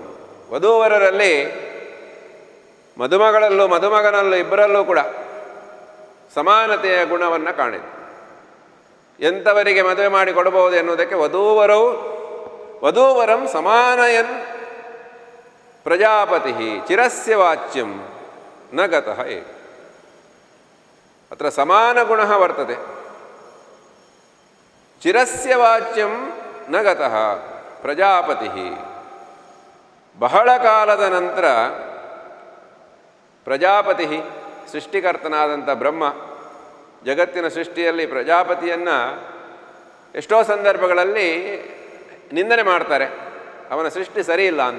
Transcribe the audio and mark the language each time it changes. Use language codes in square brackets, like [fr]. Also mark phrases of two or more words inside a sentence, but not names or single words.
[kn] ವಧೂವರರಲ್ಲಿ ಮದುಮಗಳಲ್ಲೂ ಮದುಮಗನಲ್ಲೂ ಇಬ್ಬರಲ್ಲೂ ಕೂಡ ಸಮಾನತೆಯ ಗುಣವನ್ನು ಕಾಣಿತು. ಎಂಥವರಿಗೆ ಮದುವೆ ಮಾಡಿ ಕೊಡಬಹುದು ಎನ್ನುವುದಕ್ಕೆ [sa] ವಧೂವರಂ ಸಮಾನಯನ್ ಪ್ರಜಾಪತಿ ಚಿರಸ್ಯ ವಾಚ್ಯಂ ನ ಗತಃ ಏ. ಅತ್ರ ಸಮಾನ ಗುಣ ವರ್ತತೆ. ಚಿರಸ್ಯ ವಾಚ್ಯಂ ನ ಗತಃ ಪ್ರಜಾಪತಿ. [kn] ಬಹಳ ಕಾಲದ ನಂತರ ಪ್ರಜಾಪತಿ, ಸೃಷ್ಟಿಕರ್ತನಾದಂಥ ಬ್ರಹ್ಮ, ಜಗತ್ತಿನ ಸೃಷ್ಟಿಯಲ್ಲಿ ಪ್ರಜಾಪತಿಯನ್ನು ಎಷ್ಟೋ ಸಂದರ್ಭಗಳಲ್ಲಿ ನಿಂದನೆ ಮಾಡ್ತಾರೆ, ಅವನ ಸೃಷ್ಟಿ ಸರಿಯಿಲ್ಲ ಅಂತ.